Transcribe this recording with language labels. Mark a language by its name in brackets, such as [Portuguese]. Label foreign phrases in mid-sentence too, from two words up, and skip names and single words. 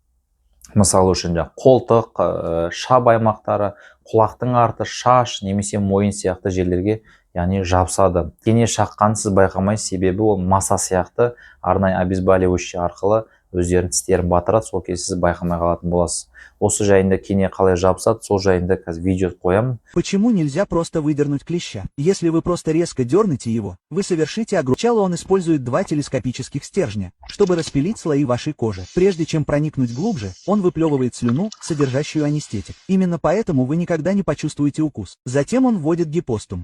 [Kazakh] Мысалы үшін қолтық, шап аймақтары, құлақтың арты, шаш немесе мойын сияқты жерлерге яғни жабысады. Кене шаққан сіз байқамайсыз, себебі ол маса сияқты арнайы обезболивающий арқылы өздерінің тістерін батырады, сол кезде сіз байқамай қалатын боласыз. Осы жайында кене қалай жабысады, сол жайында қазір видео қоямын. [Russian] Почему нельзя просто выдернуть клеща? Если вы просто резко дернете его, вы совершите огромное. Сначала он использует 2 телескопических стержня, чтобы распилить слои вашей кожи. Прежде чем проникнуть глубже, он выплевывает слюну, содержащую анестетик. Именно поэтому вы никогда не почувствуете укус. Затем он вводит гипостум.